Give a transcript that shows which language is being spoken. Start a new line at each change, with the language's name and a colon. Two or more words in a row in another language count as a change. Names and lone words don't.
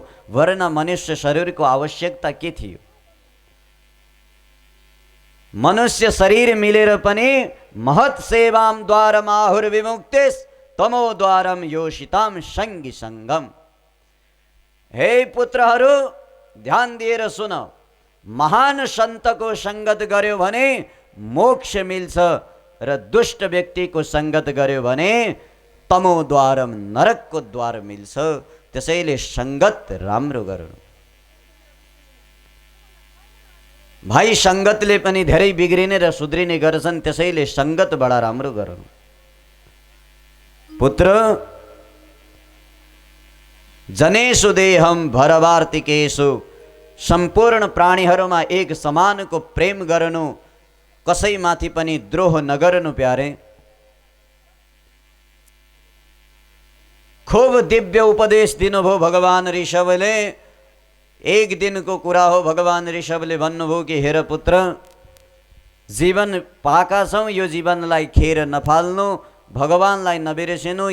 Nepali: वरना मनुष्य शरीरको आवश्यकता के थियो? मनुष्य शरीर मिलेर पनि
Sanskrit: महत् सेवाम द्वारम आहुर्विमुक्तिस तमो द्वारम योषिताम सङ्गी सङ्गम।
Nepali: हे पुत्रहरू, ध्यान दिएर सुन, महान सन्तको सङ्गत गर्यो भने मोक्ष मिल्छ र दुष्ट व्यक्तिको सङ्गत गर्यो भने तमोद्वारम नरकको द्वार मिल्छ। त्यसैले सङ्गत राम्रो गर्नु। भाइ सङ्गतले पनि धेरै बिग्रिने र सुध्रिने गर्छन्, त्यसैले सङ्गत बडा राम्रो गर्नु।
Sanskrit: पुत्र जनेषु देहम भरवार्तिकेषु,
Nepali: सम्पूर्ण प्राणीहरूमा एक समानको प्रेम गर्नु, कसैमाथि पनि द्रोह नगर्नु प्यारे। खूब दिव्य उपदेश दिनुभयो भगवान ऋषभले। एक दिनको कुरा हो, भगवान ऋषभले भन्नुभयो कि हेर पुत्र, जीवन पाका छौँ, यो जीवनलाई खेर नफाल्नु, भगवानलाई नबिर्सिनु।